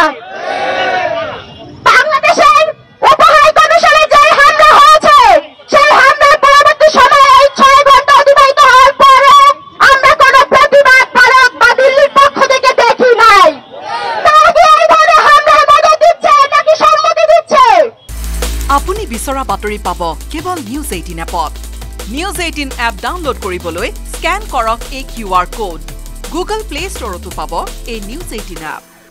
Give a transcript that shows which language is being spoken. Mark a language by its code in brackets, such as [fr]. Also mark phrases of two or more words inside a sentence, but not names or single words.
[bn] বাংলাদেশের উপহার কমিশনে যে হামলা হয়েছে, সেই হামলার পরবর্তী সময়ে এই 6 ঘন্টা অতিবাহিত হওয়ার পরে আমরা কোনো প্রতিবাদ ভারত বা দিল্লির পক্ষ থেকে দেখি নাই। তারা কি এই ধরনের হামলার মদত দিচ্ছে নাকি সম্মতি দিচ্ছে? [as] আপুনি বিচৰা বাতৰি পাব কেৱল নিউজ 18 এপত। নিউজ 18 এপ ডাউনলোড কৰিবলৈ স্কেন কৰক এই [en] QR code. [as] গুগল প্লে ষ্টৰতো পাব এই নিউজ 18 এপ।